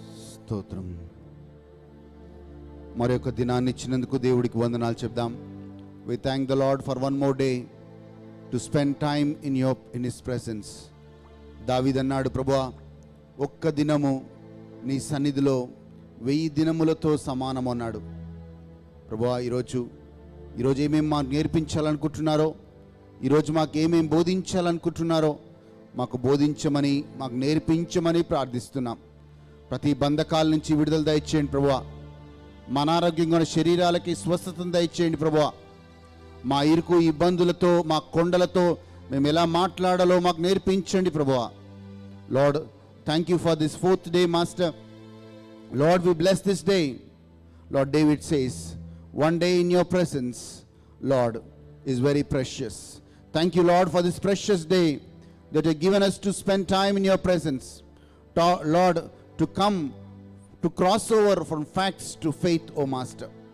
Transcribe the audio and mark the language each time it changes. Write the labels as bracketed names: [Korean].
[Telugu] స్తోత్రం. మరొక దినాన్ని ఇచ్చినందుకు దేవుడికి వందనాలు చెప్దాం. [English] We thank the Lord for one more day to spend time in his presence. [Telugu] దావీదు అన్నాడు, ప్రభువా ఒక్క దినము నీ సన్నిధిలో 1000 దినములతో సమానం అన్నాడు. ప్రభువా ఈరోజు ఏమేమి మాకు నేర్పించాలనుకుంటున్నారో, ఈరోజు మాకు ఏమేమి బోధించాలనుకుంటున్నారో మాకు బోధించమని, మాకు నేర్పించమని ప్రార్థిస్తున్నాం. ప్రతి బంధకాల నుంచి విడుదల దయచేయండి ప్రభువా. మన అనారోగ్యంగా ఉన్న శరీరాలకి స్వస్థతను దయచేయండి ప్రభువా. మా ఇరుకు ఇబ్బందులతో, మా కొండలతో మేము ఎలా మాట్లాడాలో మాకు నేర్పించండి ప్రభువా. [English] Lord, thank you for this 4th day master. Lord, we bless this day. Lord, David says, one day in your presence, Lord, is very precious. Thank you, Lord, for this precious day that you have given us to spend time in your presence. Lord, to come, to cross over from facts to faith, O Master.